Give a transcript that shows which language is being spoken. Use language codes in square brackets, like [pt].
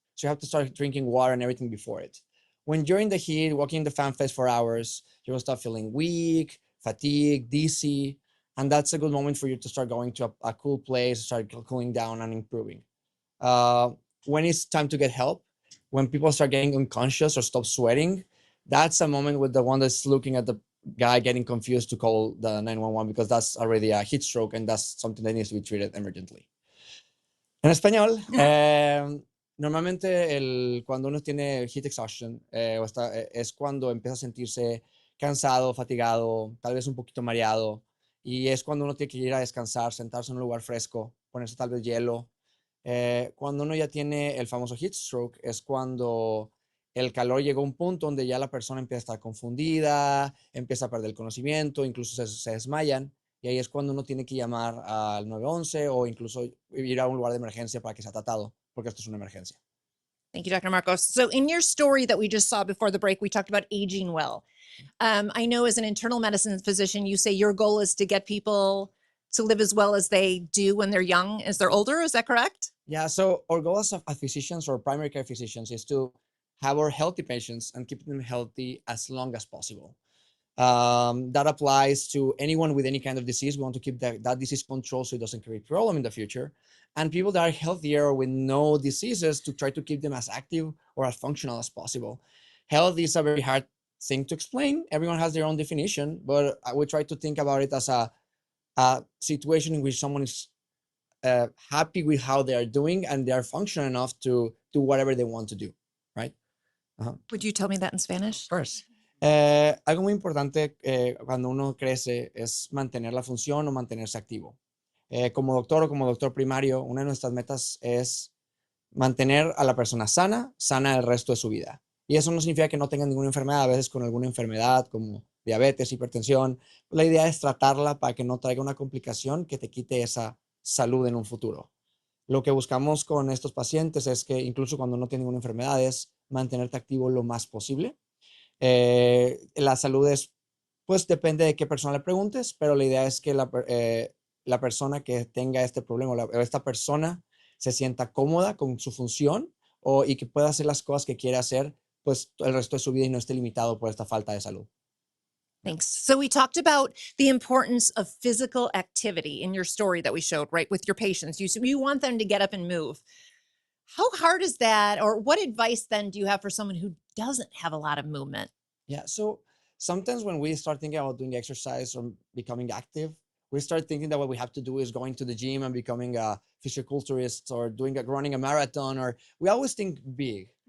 [en] So you have to start drinking water and everything before it. When you're in the heat, walking in the fan fest for hours, you will start feeling weak, fatigue, dizzy, and that's a good moment for you to start going to a cool place, start cooling down and improving. When it's time to get help, when people start getting unconscious or stop sweating, that's a moment with the one that's looking at the guy getting confused to call the 911 because that's already a heat stroke and that's something that needs to be treated emergently. [es] En español, normalmente cuando uno tiene heat exhaustion es cuando empieza a sentirse cansado, fatigado, tal vez un poquito mareado. Y es cuando uno tiene que ir a descansar, sentarse en un lugar fresco, ponerse tal vez hielo. Cuando uno ya tiene el famoso heat stroke, es cuando el calor llega a un punto donde ya la persona empieza a estar confundida, empieza a perder el conocimiento, incluso se desmayan. Y ahí es cuando uno tiene que llamar al 911 o incluso ir a un lugar de emergencia para que sea tratado, porque esto es una emergencia. [en] Thank you, Dr. Marcos. So, in your story that we just saw before the break, we talked about aging well. I know as an internal medicine physician, you say your goal is to get people to live as well as they do when they're young as they're older. Is that correct? Yeah, so our goal as physicians or primary care physicians is to have our healthy patients and keep them healthy as long as possible. That applies to anyone with any kind of disease. We want to keep that disease controlled so it doesn't create problem in the future. And people that are healthier or with no diseases to try to keep them as active or as functional as possible. Health is a very hard thing to explain. Everyone has their own definition, but I would try to think about it as a situation in which someone is happy with how they are doing and they are functional enough to do whatever they want to do, right? Would you tell me that in Spanish? Of course. [es] Algo muy importante cuando uno crece es mantener la función o mantenerse activo. Como doctor o como doctor primario, una de nuestras metas es mantener a la persona sana el resto de su vida. Y eso no significa que no tengan ninguna enfermedad, a veces con alguna enfermedad como diabetes, hipertensión. La idea es tratarla para que no traiga una complicación que te quite esa salud en un futuro. Lo que buscamos con estos pacientes es que incluso cuando no tienen ninguna enfermedad es mantenerte activo lo más posible. La salud es, pues depende de qué persona le preguntes, pero la idea es que la persona que tenga este problema o esta persona se sienta cómoda con su función y que pueda hacer las cosas que quiere hacer pues el resto de su vida y no esté limitado por esta falta de salud. [en] Thanks. So we talked about the importance of physical activity in your story that we showed, right, with your patients. You want them to get up and move. How hard is that? Or what advice then do you have for someone who doesn't have a lot of movement? Yeah, so sometimes when we start thinking about doing exercise or becoming active, we start thinking that what we have to do is going to the gym and becoming a physiculturist or running a marathon, or we always think big.